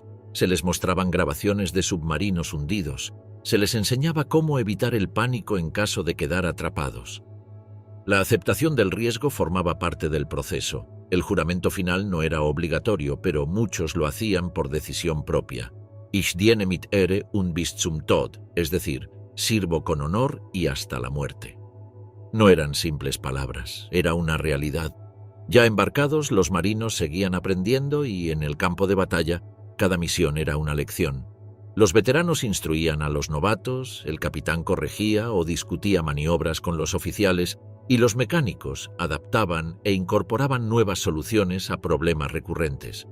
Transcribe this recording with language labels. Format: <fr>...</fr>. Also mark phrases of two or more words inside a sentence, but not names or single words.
<es>Se les mostraban grabaciones de submarinos hundidos. Se les enseñaba cómo evitar el pánico en caso de quedar atrapados. La aceptación del riesgo formaba parte del proceso. El juramento final no era obligatorio, pero muchos lo hacían por decisión propia.</es> <de>Ich diene mit Ehre und bis zum Tod,</de> <es>es decir, sirvo con honor y hasta la muerte. No eran simples palabras, era una realidad. Ya embarcados, los marinos seguían aprendiendo y, en el campo de batalla, cada misión era una lección. Los veteranos instruían a los novatos, el capitán corregía o discutía maniobras con los oficiales y los mecánicos adaptaban e incorporaban nuevas soluciones a problemas recurrentes.</es>